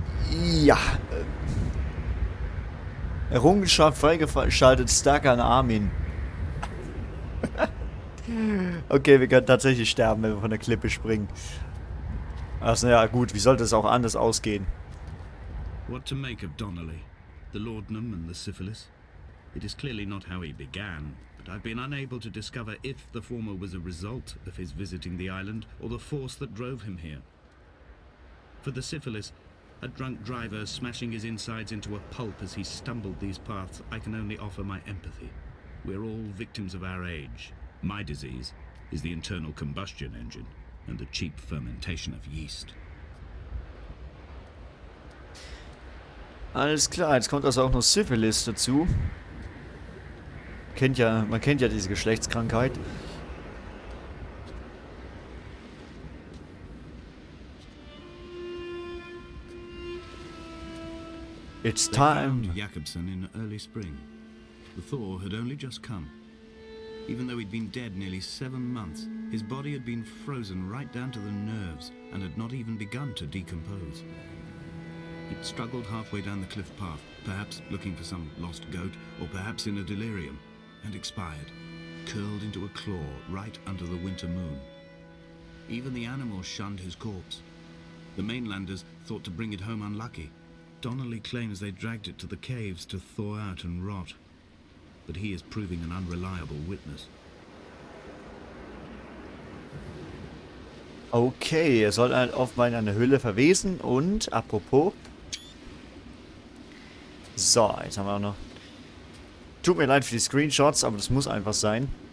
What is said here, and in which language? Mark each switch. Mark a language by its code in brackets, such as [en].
[de] Ja. Errungenschaft freigeschaltet, Starker Armin. Okay, wir können tatsächlich sterben, wenn wir von der Klippe springen. Also ja, gut, wie sollte es auch anders ausgehen? [en] What to make of Donnelly, the laudanum and the syphilis? It is clearly not how he began, but I've been unable to discover if the former was a result of his visiting the island or the force that drove him here. For the syphilis, a drunk driver smashing his insides into a pulp as he stumbled these paths, I can only offer my empathy. We're all victims of our age. My disease is the internal combustion engine and the cheap fermentation of yeast. [de] Alles klar, jetzt kommt also auch noch Syphilis dazu. Man kennt ja diese Geschlechtskrankheit. [en] It's time. Jakobsen in early spring. The thaw had only just come. Even though he'd been dead nearly 7 months, his body had been frozen right down to the nerves and had not even begun to decompose. He'd struggled halfway down the cliff path, perhaps looking for some lost goat, or perhaps in a delirium, and expired, curled into a claw right under the winter moon. Even the animals shunned his corpse. The mainlanders thought to bring it home unlucky. Donnelly claims they dragged it to the caves to thaw out and rot. But he is proving an unreliable witness. [de] Okay, er soll offenbar in einer Höhle verwesen und, apropos... So, jetzt haben wir auch noch... Tut mir leid für die Screenshots, aber das muss einfach sein.